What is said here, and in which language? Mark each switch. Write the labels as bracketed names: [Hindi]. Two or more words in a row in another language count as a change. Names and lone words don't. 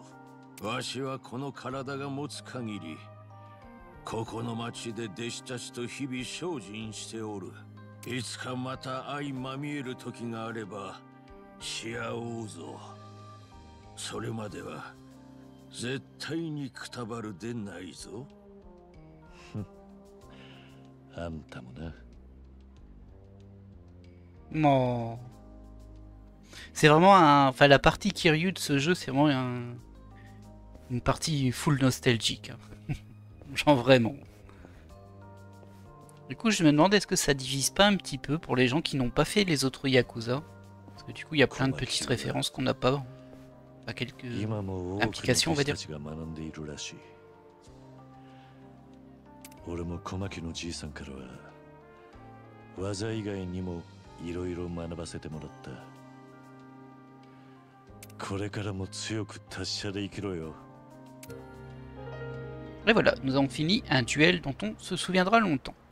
[Japanese] わしはこの体が持つ限りここの町で弟子たちと日々精進しておる。いつかまた相まみえる時があればし合おうぞ。それまでは絶対にくたばるでないぞ。あんたもな。 [French] Non. C'est vraiment un... Enfin, la partie Kiryu de ce jeu, c'est vraiment une partie full nostalgique. Genre vraiment. Du coup, je me demande, est-ce que ça divise pas un petit peu pour les gens qui n'ont pas fait les autres Yakuza? Parce que du coup, il y a plein de petites références qu'on n'a pas. Pas quelques implications, on va dire. [Japanese] 俺も小牧のじいさんからは技以外にもいろいろ学ばせてもらった。これからも強く達者で生きろよ。 [French] Et voilà, nous avons fini un duel dont on se souviendra longtemps.